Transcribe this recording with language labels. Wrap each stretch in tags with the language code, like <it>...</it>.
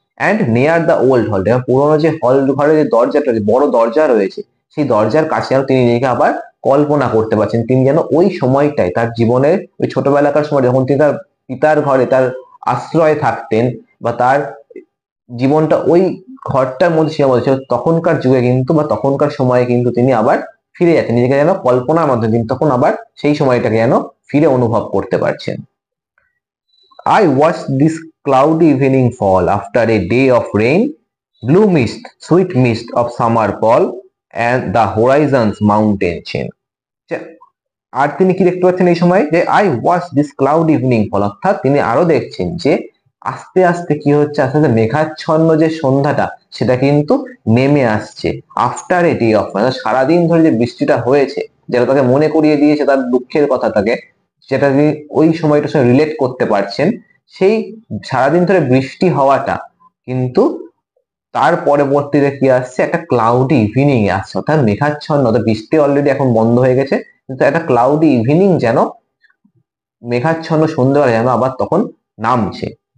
<en>and near the old hall,</en> <bn>পুরোনো যে হল ঘরের যে দরজাটা, বড় দরজা রয়েছে, সেই দরজার কাছে যেন তিনি নিজেকে আবার কল্পনা করতে পারছেন, তিনি যেন ওই সময়টায় তার জীবনের ওই ছোটবেলাকার সময় যখন তিনি তার পিতার ঘরে তার আশ্রয়ে থাকতেন, বা তার জীবনটা ওই ঘরটার মধ্যে সীমাবদ্ধ ছিল, তখনকার যুগে কিন্তু বা তখনকার সময়ে কিন্তু তিনি আবার ফিরে যাচ্ছেন, নিজেকে যেন কল্পনার মাধ্যমে তিনি তখন আবার সেই সময়টাকে যেন ফিরে অনুভব করতে পারছেন।</bn> <en>I watched this cloudy evening fall after a day of rain, blue mist, sweet mist of summer fall, and the horizon's mountain chain.</en> <bn>আর তিনি কি দেখতে পাচ্ছেন এই সময়, যে</bn> <en>I watch this cloud evening fall,</en> <bn>অর্থাৎ তিনি আরো দেখছেন যে আস্তে আস্তে কি হচ্ছে, আস্তে আস্তে মেঘাচ্ছন্ন যে সন্ধ্যাটা সেটা কিন্তু নেমে আসছে।</bn> <en>after a day off,</en> <bn>মানে সারাদিন ধরে যে বৃষ্টিটা হয়েছে, যেটা তাকে মনে করিয়ে দিয়েছে তার দুঃখের কথা, তাকে যেটা তিনি ওই সময়টার সঙ্গে রিলেট করতে পারছেন, সেই সারাদিন ধরে বৃষ্টি হওয়াটা কিন্তু তার পরবর্তীতে কি আসছে, একটা ক্লাউডি ইভিনিং আসছে, অর্থাৎ মেঘাচ্ছন্ন, অর্থাৎ বৃষ্টি অলরেডি এখন বন্ধ হয়ে গেছে, কিন্তু একটা ক্লাউডি ইভিনিং যেন, মেঘাচ্ছন্ন সন্ধ্যাবেলা যেন আবার তখন নামছে।</bn>